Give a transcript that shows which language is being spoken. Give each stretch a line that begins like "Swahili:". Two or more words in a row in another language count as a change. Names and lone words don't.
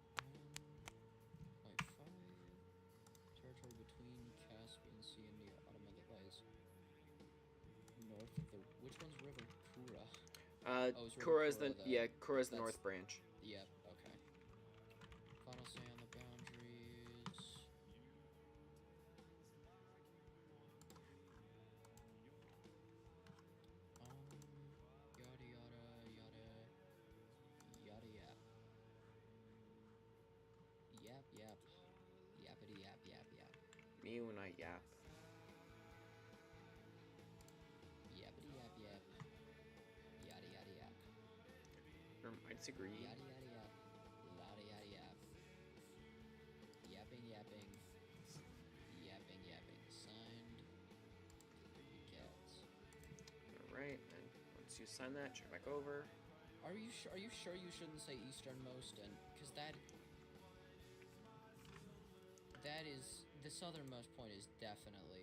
English: 0.5 territory between Caspian Sea and the Ottoman that lies north of the. Which one's river? Kura. It's River Kura is Kura, Kura's the that's- north branch. Yep. Okay. Final say on the boundaries. Yada yada yap. Yap. Yappity yap. Me when I yap. Yappity yap. Yada yap. I disagree. Yada yap. Lada yada yap. Yapping. Signed. Certificates. Alright, and once you sign that, check back over. Are you sure you shouldn't say easternmost? And because that is the southernmost point is definitely.